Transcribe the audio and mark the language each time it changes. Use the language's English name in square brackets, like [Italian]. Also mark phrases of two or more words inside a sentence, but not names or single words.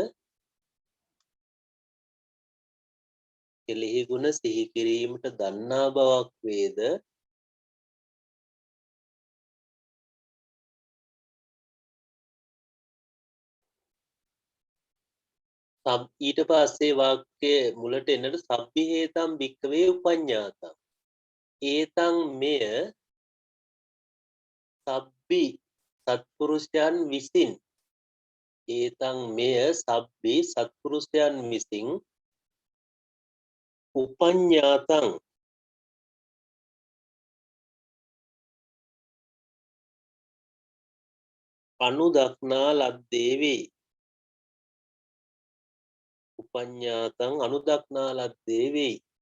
[Sinhala] කෙලෙහි ගුණ සිහි කිරීමට දන්නා බවක් වේද ඊට පස්සේ වාක්‍ය මුලට එන්නට [Pali] සබ්බි හේතම් භික්කවේ උපඤ්ඤාතං ඒතං [Sinhala] මෙය සබ්බි සත්පුරුෂයන් විසින් ඒතං මෙය සබ්බි සත්පුරුෂයන් විසින් උපඤ්ඤාතං අනුදක්නා ලද්දේ වේ උපඤ්ඤාතං අනුදක්නා ලද්දේ වේ